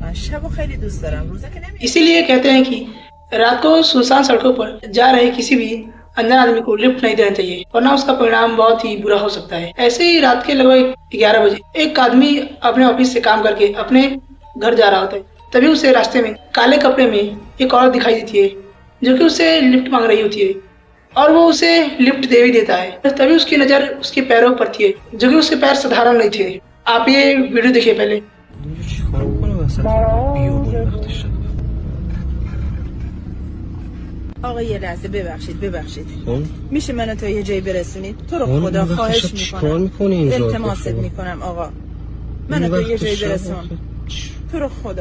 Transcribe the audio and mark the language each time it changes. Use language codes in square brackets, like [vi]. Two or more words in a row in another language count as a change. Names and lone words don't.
[fa] اتفاقا شب خیلی دوست دارم، روزا که نمیام. [hi] इसीलिए कहते हैं कि रात को सुनसान सड़कों पर जा रहे किसी भी अंधे आदमी को लिफ्ट नहीं देना चाहिए, वरना उसका परिणाम बहुत ही बुरा हो सकता है। ऐसे ही रात के लगभग 11 बजे एक आदमी अपने ऑफिस से काम करके अपने घर जा रहा होता है। तभी उसे रास्ते में काले कपड़े में एक औरत दिखाई देती है जो कि उससे लिफ्ट मांग रही होती है और वो उसे लिफ्ट दे भी देता है। तभी उसकी नजर उसके पैरों पर थी जो कि उसके पैर साधारण नहीं थे। आप ये वीडियो देखिए पहले। [fa] آقا یه لحظه ببخشید میشه منو تا یه جایی برسونید؟ تو رو خدا خواهش میکنم، التماست میکنم آقا منو تا یه جایی برسون، تو رو خدا.